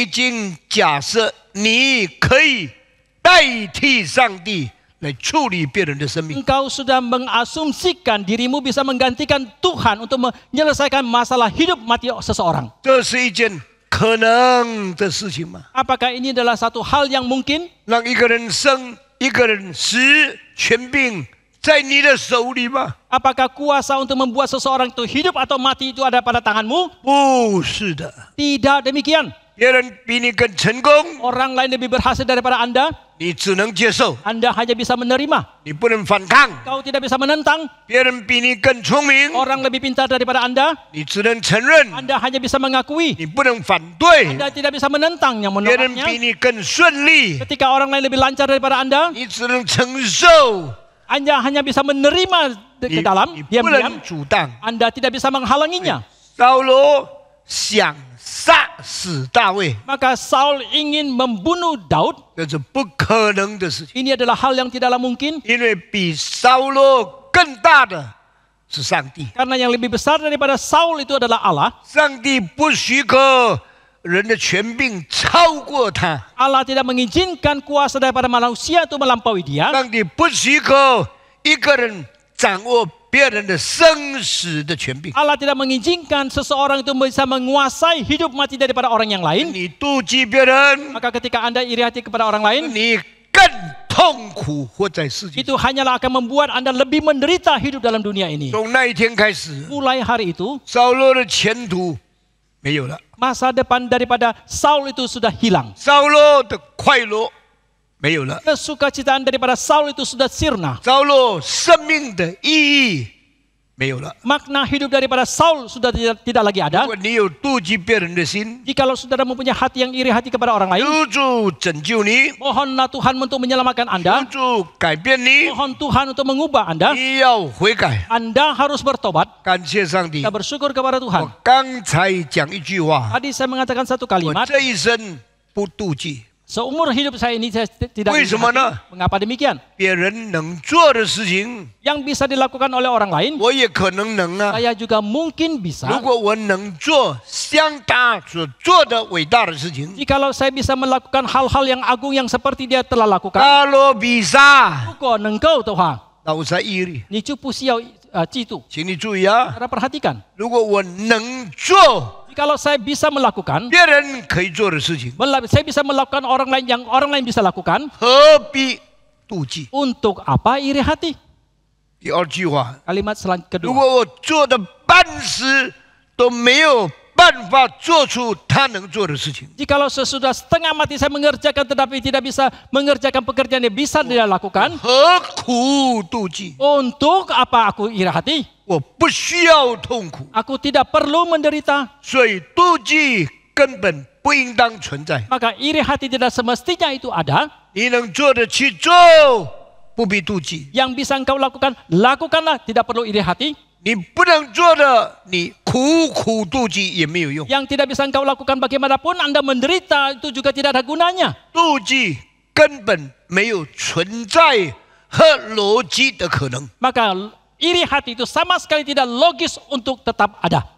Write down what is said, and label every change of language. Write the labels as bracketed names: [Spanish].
[Chinese] 已经假设你可以代替上帝来处理别人的生命。 [Indonesian] engkau sudah mengasumsikan dirimu bisa menggantikan Tuhan untuk menyelesaikan masalah hidup mati seseorang. [Chinese] 这是一件可能的事情吗？ [Indonesian] Apakah ini adalah satu hal yang mungkin? [Chinese] 让一个人生，一个人死，权柄在你的手里吗？ [Indonesian] Apakah kuasa untuk membuat seseorang itu hidup atau mati itu ada pada tanganmu? [Chinese] 不是的， [Indonesian] Tidak demikian. [Chinese] 别人比你更成功， [Indonesian] Orang lain lebih berhasil daripada Anda. [Chinese] 你只能接受， [Indonesian] Anda hanya bisa menerima. [Chinese] 你不能反抗。 [Indonesian] Kau tidak bisa menentang. [Chinese] 别人比你更聪明， [Indonesian] Orang lebih pintar daripada Anda. [Chinese] 你只能承认， [Indonesian] Anda hanya bisa mengakui. [Chinese] 你不能反对。 [Indonesian] Anda tidak bisa menentangnya, [Chinese] 别人比 [Indonesian] menolaknya. [Chinese] 你更顺利， [Indonesian] Ketika orang lain lebih lancar daripada Anda, [Chinese] 你只能承受， [Indonesian] Anda hanya bisa menerima ke [Chinese] 你 [Indonesian] dalam, [Chinese] 不 [Indonesian] diam-diam. [Chinese] 能阻挡。 [Indonesian] Anda tidak bisa menghalanginya. [Chinese] 扫罗想杀死大卫， [Indonesian] Maka Saul ingin membunuh Daud. [Chinese] 这是不可能的事情， [Indonesian] Ini adalah hal yang tidaklah mungkin. [Chinese] 因为比扫罗更大的是上帝。 [Indonesian] Karena yang lebih besar daripada Saul itu adalah Allah. [Chinese] 上帝不许可人的权柄超过他， [Indonesian] Allah tidak mengizinkan kuasa daripada manusia itu melampaui dia. [Chinese] 上帝不许可一个人掌握别人的生死的权柄。 [Indonesian] Allah tidak mengizinkan seseorang itu bisa menguasai hidup mati daripada orang yang lain. [Chinese] 你妒忌别人， [Indonesian] Maka ketika Anda iri hati kepada orang lain, [Chinese] 你更痛苦活在世界。 [Indonesian] itu hanyalah akan membuat Anda lebih menderita hidup dalam dunia ini. [Chinese] 从那一天开始， [Indonesian] Mulai hari itu, [Chinese] 扫罗的前途没有了， [Indonesian] masa depan daripada Saul itu sudah hilang. [Chinese] 扫罗的快乐没有了， [Indonesian] Kesukacitaan daripada Saul itu sudah sirna. [Chinese] 扫罗生命的意义没有了。 [Indonesian] Makna hidup daripada Saul sudah tidak lagi [Chinese] 如 [Indonesian] ada. [Chinese] 果你有妒忌别人的心， [Indonesian] Jikalau saudara mempunyai hati yang iri hati kepada orang lain, [Chinese] 求主拯救你， [Indonesian] mohonlah Tuhan untuk menyelamatkan Anda. [Chinese] 求主改变你， [Indonesian] Mohon Tuhan untuk mengubah Anda. [Chinese] 你要悔改。 [Indonesian] Anda harus bertobat. [Chinese] 感谢上帝 [Indonesian] Kita，bersyukur kepada [Chinese] 我 [Indonesian] Tuhan. [Chinese] 刚才讲一句话， [Indonesian] Tadi saya mengatakan satu kalimat. [Chinese] 这一生不妒忌， [Indonesian] Seumur hidup saya ini saya tidak [Chinese] 为 [Indonesian] iri [Chinese] 什么 [Indonesian] hati. [Chinese] 呢？ [Indonesian] Mengapa demikian? [Chinese] 别人能做的事情， [Indonesian] Yang bisa dilakukan oleh orang lain, [Chinese] 我也可能能啊。 [Indonesian] saya juga mungkin bisa. [Chinese] 如果我能做像他所做的伟大的事情， [Indonesian] Jikalau saya bisa melakukan hal-hal yang agung yang seperti dia telah lakukan, 大罗比萨， kok nengkau Tuhan, 那我才毅力。 [Chinese] 你就不需要记住。请你注意啊， [Indonesian] Saudara perhatikan, [Chinese] 如果我能做 [Indonesian] jikalau saya bisa melakukan, [Chinese] 别人可以做的事情， [Indonesian] saya bisa melakukan orang lain yang orang lain bisa lakukan, [Chinese] 何必妒忌？ [Indonesian] untuk apa iri hati? [Chinese] 第二句话， [Indonesian] Kalimat [Chinese] 如 [Indonesian] kedua. [Chinese] 果我做的半时都没有办法做出他能做的事情， [Indonesian] Jikalau sesudah setengah mati saya mengerjakan tetapi tidak bisa mengerjakan pekerjaan yang bisa dia lakukan, [Chinese] 何苦妒忌？ [Indonesian] untuk apa aku iri hati? [Chinese] 我不需要痛苦， [Indonesian] Aku tidak perlu menderita. [Chinese] 所以妒忌根本不应当存在。 [Indonesian] Maka iri hati tidak semestinya itu ada. [Chinese] 你能做的去做，不必妒忌； [Indonesian] Yang bisa engkau lakukan, lakukanlah, tidak perlu iri hati. [Chinese] 你不能做的，你苦苦妒忌也没有用。 [Indonesian] Yang tidak bisa engkau lakukan bagaimanapun Anda menderita itu juga tidak ada gunanya. [Chinese] 妒忌根本没有存在和逻辑的可能。 [Indonesian] Maka iri hati itu sama sekali tidak logis untuk tetap ada.